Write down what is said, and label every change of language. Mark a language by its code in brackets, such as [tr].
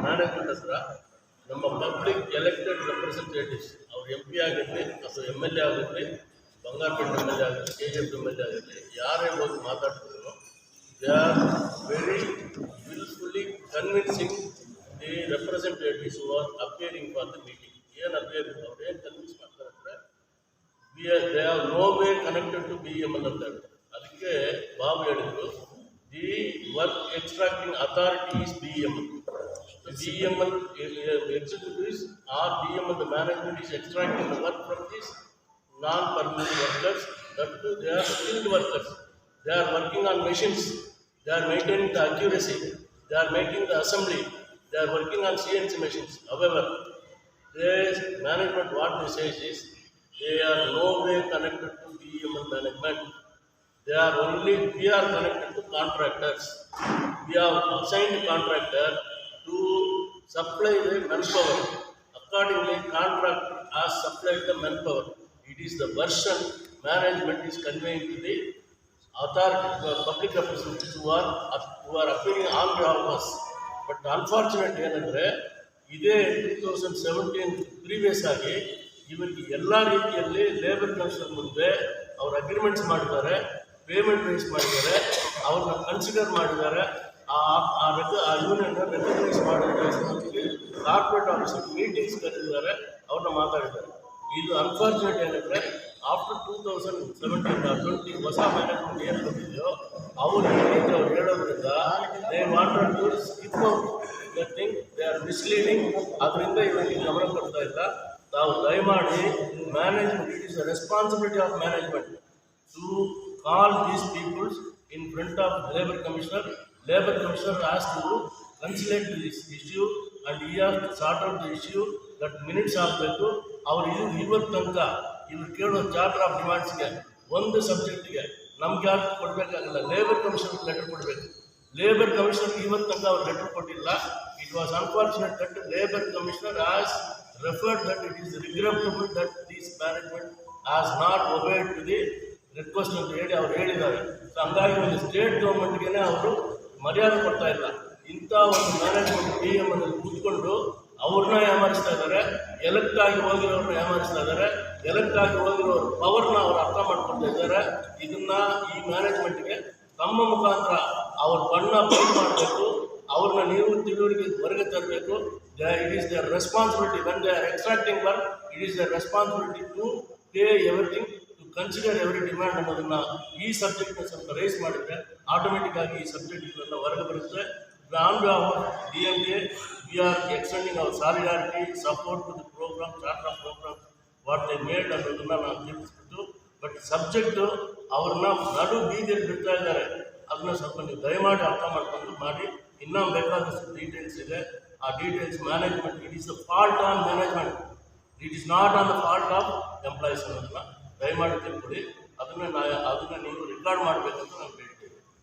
[kn] Management ಹತ್ರ ನಮ್ಮ public elected representatives ಅವ್ರು MP ಆಗಿರಲಿ ಅಥವಾ MLA ಆಗಿರಲಿ, ಬಂಗಾರಪೇಟೆ MLA ಆಗಿರಲಿ, KGF MLA ಆಗಿರಲಿ, ಯಾರೇ ಹೋಗಿ ಮಾತಾಡ್ತಿದ್ರು [en] They are very willfully convincing the representatives who are appearing for the meeting. [kn] ಏನು ಅಪಿಯರಿಂಗ್ ಅವ್ರು ಏನು ಕನ್ವಿನ್ಸ್ ಮಾಡ್ತಾರೆ ಅಂದರೆ [en] they are no way connected to BEML [kn] ಅಂತ ಹೇಳ್ತಾರೆ. ಅದಕ್ಕೆ ಬಾಬು ಹೇಳಿದ್ರು [en] The work extracting authority is BEML. The BEML executives or BEML, the management is extracting the work from these non-permanent workers. That too, they are skilled workers. They are working on machines. They are maintaining the accuracy. They are making the assembly. They are working on CNC machines. However, this management, what they say is, they are no way connected to BEML management. They are only, we are connected to contractors. We have assigned contractor to supply the manpower. Accordingly, contractor has supplied the manpower. It is the version management is conveying to the authority, public representatives who are appearing on behalf of us. But unfortunately, [kn] ಏನಂದರೆ ಇದೇ 2017 previous ಆಗಿ ಇವರಿಗೆ ಎಲ್ಲ ರೀತಿಯಲ್ಲಿ labour commissioner ಮುಂದೆ ಅವ್ರ agreements ಮಾಡಿದ್ದಾರೆ, payment rice ಮಾಡಿದ್ದಾರೆ, ಅವ್ರನ್ನ ಕನ್ಸಿಡರ್ ಮಾಡಿದ್ದಾರೆ, ಆ ಯೂನಿಯನ್ನ ರೆಕಗ್ನೈಸ್ ಮಾಡೋದಕ್ಕೆ ಕಾರ್ಪೊರೇಟ್ ಆಫೀಸರ್ ಮೀಟಿಂಗ್ಸ್ ಕರೆದಿದ್ದಾರೆ, ಅವ್ರನ್ನ ಮಾತಾಡಿದ್ದಾರೆ. ಇದು ಅನ್ಫಾರ್ಚುನೇಟ್ ಏನಂದರೆ ಆಫ್ಟರ್ 2017-20 ಹೊಸ ಮ್ಯಾನೇಜ್ಮೆಂಟ್ ಏನು ಬಂದಿದೆಯೋ ಅವರು ಹೇಳೋದ್ರಿಂದ [en] They wanted to skip out the thing, they are misleading. [kn] ಅದರಿಂದ ಇವರಿಗೆ ಗಮನ ಕೊಡ್ತಾ ಇಲ್ಲ. ತಾವು ದಯಮಾಡಿ management, [en] It is the responsibility of management to call these peoples in front of labour commissioner. Labor Commissioner has to conciliate this issue and he has to sort out the issue. That minutes [kn] ಆಗಬೇಕು. ಅವರು ಇವತ್ತು ತನಕ ಇವ್ರು ಕೇಳೋ charter of ಡಿಮಾಂಡ್ಸ್ಗೆ ಒಂದು ಸಬ್ಜೆಕ್ಟ್ಗೆ ನಮ್ಗೆ ಯಾರು ಕೊಡಬೇಕಾಗಲ್ಲ, labour commissioner letter ಕೊಡಬೇಕು. ಲೇಬರ್ ಕಮಿಷನರ್ ಇವತ್ತು ತನಕ ಅವ್ರು ಲೆಟರ್ ಕೊಟ್ಟಿಲ್ಲ. [en] it was unfortunate that labour commissioner has referred that it is regrettable that this management has not obeyed to the request [kn] ಅಂತ ಹೇಳಿ ಅವ್ರು ಹೇಳಿದ್ದಾರೆ. ಸೊ ಹಂಗಾಗಿ ಒಂದು ಸ್ಟೇಟ್ ಗೌರ್ಮೆಂಟ್ಗೆ ಅವರು ಮರ್ಯಾದೆ ಕೊಡ್ತಾ ಇಲ್ಲ. ಇಂಥ ಒಂದು ಮ್ಯಾನೇಜ್ಮೆಂಟ್ BEML ಕೂತ್ಕೊಂಡು ಅವ್ರನ್ನ ಏಮಾರಿಸ್ತಾ ಇದ್ದಾರೆ, ಎಲೆಕ್ಟ್ ಆಗಿ ಹೋಗಿರೋರನ್ನ ಏಮಾರಿಸ್ತಾ ಇದ್ದಾರೆ, ಎಲೆಕ್ಟ್ ಆಗಿ ಹೋಗಿರೋರು ಪವರ್ನ ಅವ್ರು ಅರ್ಥ ಮಾಡ್ಕೊಳ್ತಾ ಇದ್ದಾರೆ. ಇದನ್ನ ಈ ಮ್ಯಾನೇಜ್ಮೆಂಟ್ಗೆ ತಮ್ಮ ಮುಖಾಂತರ ಅವ್ರ ಬಣ್ಣ ಬಯಲು ಮಾಡಬೇಕು, ಅವ್ರನ್ನ ನೀವು ತಿಳುವಳಿಕೆ ಹೊರಗೆ ತರಬೇಕು. [en] It is their responsibility when they are extracting work. It is their responsibility to pay everything, to consider every demand [kn] ಅನ್ನೋದನ್ನ ಈ ಸಬ್ಜೆಕ್ಟ್ನ ಸ್ವಲ್ಪ ರೈಸ್ ಮಾಡಿದ್ರೆ ಆಟೋಮೆಟಿಕ್ ಆಗಿ ಈ ಸಬ್ಜೆಕ್ಟ್ಗಳೆಲ್ಲ ಹೊರಗೆ ಬರುತ್ತೆ. [en] on behalf of DMK, we are extending our solidarity, support to the program, charter of program, what they made [kn] ಅನ್ನೋದನ್ನ ನಾವು ತಿಳಿಸ್ಬಿಟ್ಟು, ಬಟ್ ಸಬ್ಜೆಕ್ಟು ಅವ್ರನ್ನ ನಡು ಬೀದಿಯಲ್ಲಿ ಬಿಡ್ತಾ ಇದ್ದಾರೆ. ಅದನ್ನ ಸ್ವಲ್ಪ ನೀವು ದಯಮಾಡಿ ಅರ್ಥ ಮಾಡ್ಕೊಂಡು ಮಾಡಿ. ಇನ್ನೂ ಬೇಕಾದಷ್ಟು ಡೀಟೇಲ್ಸ್ ಇದೆ. ಆ details management, [en] it is the fault on management, it is not on the fault of employees [kn] ಅನ್ನೋದನ್ನ ದಯಮಾಡಿ ತಿಳ್ಕೊಳ್ಳಿ. ಅದನ್ನ ನೀವು ರೆಕಾರ್ಡ್ ಮಾಡಬೇಕಂತ ನಾನು ಹೇಳ್ತೀನಿ.